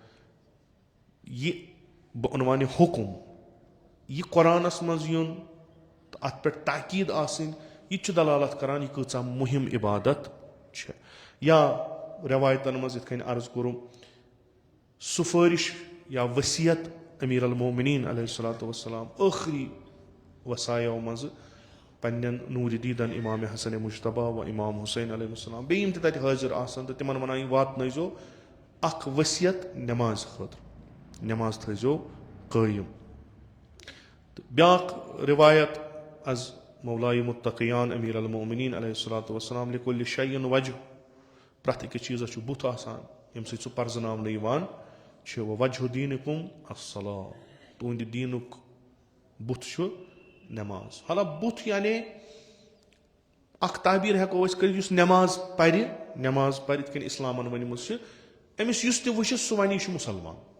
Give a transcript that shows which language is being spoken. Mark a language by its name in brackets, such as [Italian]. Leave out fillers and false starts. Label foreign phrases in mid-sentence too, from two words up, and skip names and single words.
[Kashmiri] یہِ بہٕ عنوانہِ حُکُم یہِ قۄرانس منٛز یُن تہٕ اَتھ پٮ۪ٹھ تاکیٖد آسٕنۍ یہِ تہِ چھُ دلالت کران یہِ کۭژاہ مُہِم عبادت چھےٚ یا رٮ۪وایتن منٛز یِتھ کٔنۍ عرض کوٚرُم سُفٲرِش یا ؤصیت امیٖر المومنیٖن [Arabic] علیہ الصلوۃ والسلام [Kashmiri] ٲخری وصایو منٛزٕ پننٮ۪ن نوٗرِ دیٖدن امام حسن مُجتبیٰ و امام حُسین [Arabic] علیہ السلام [Kashmiri] بیٚیہِ یِم تہِ تتہِ حٲضِر آسن تہٕ تِمن وَنان یہِ واتنٲیزیو اکھ ؤصیت نٮ۪مازِ خٲطرٕ نٮ۪ماز تھٲیزیو قٲیِم تہٕ بیٛاکھ رِوایت از مولایہِ مُتقیان امیٖر المومنیٖن [Arabic] علیہ الصلوۃ والسلام لِکُلہِ شیٖن وجہ [Kashmiri] پرٛٮ۪تھ أکِس چیٖزس چھُ بُتھ آسان ییٚمہِ سۭتۍ سُہ پرزناونہٕ یِوان چھُ [Arabic] وجہ دیٖنکُم الصلاۃ [Kashmiri] تُہنٛدِ دیٖنُک بُتھ چھُ نٮ۪ماز حالہ بُتھ یعنے اکھ تعبیٖر ہٮ۪کو أسۍ کٔرِتھ یُس نٮ۪ماز پرِ یِتھ کٔنۍ اِسلامن ؤنمٕژ چھِ أمِس یُس تہِ وٕچھِ سُہ وَنہِ یہِ چھُ مُسلمان